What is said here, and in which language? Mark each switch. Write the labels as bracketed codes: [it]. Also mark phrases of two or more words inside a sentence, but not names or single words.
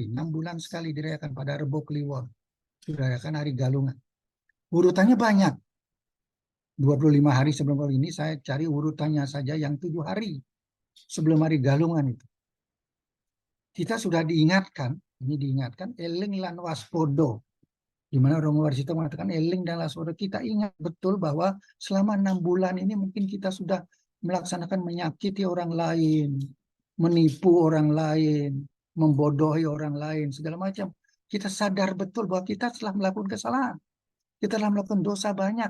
[id] 6 bulan sekali dirayakan pada Rebo Kliwon. Dirayakan Hari Galungan. Urutannya banyak. 25 hari sebelum ini saya cari urutannya saja yang 7 hari sebelum Hari Galungan itu. Kita sudah diingatkan, ini diingatkan, [jv] eling lan waspodo. [id] Di mana Romo Warsito mengatakan eling dan waspada. Kita ingat betul bahwa selama 6 bulan ini mungkin kita sudah melaksanakan menyakiti orang lain, menipu orang lain, membodohi orang lain, segala macam. Kita sadar betul bahwa kita telah melakukan kesalahan. Kita telah melakukan dosa banyak.